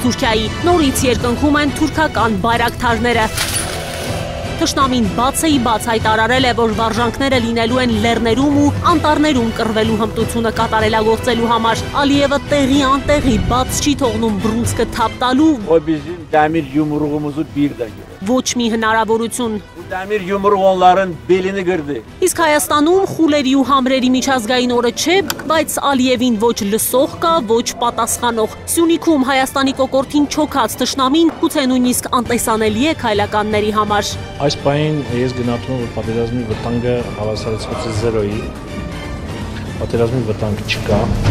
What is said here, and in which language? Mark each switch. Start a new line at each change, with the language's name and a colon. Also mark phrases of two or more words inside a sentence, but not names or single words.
Armenian: Թուրքիայի։ Նորից երկնքում են թուրքական բայրակթարները։ Թշնամին բաց հայտարարել է, որ վարժանքները լինելու են լեռներում ու անտառներում կռվելու հմտությունը կատարելագործելու համար։ Ալիևը տեղի անտեղի բաց չի թողնում բռունցքը թափ տալու։ Ոչ մի հնարավորություն։
Azerbaijani: Dəmir yumruq onların belini qırdı.
Armenian: Իսկ Հայաստանում խուլերի ու համրերի միջազգային օրը չէ, բայց Ալիևին ոչ լսող կա, ոչ պատասխանող։ Սյունիքում Հայաստանի կոկորդին չոքած թշնամին գուցե նույնիսկ անտեսանելի է քայլականների համար։ Այս պահին ես գնահատում եմ, որ պատերազմի վտանգը հավասարեցված է 0-ի։ Պատերազմի վտանգ չկա։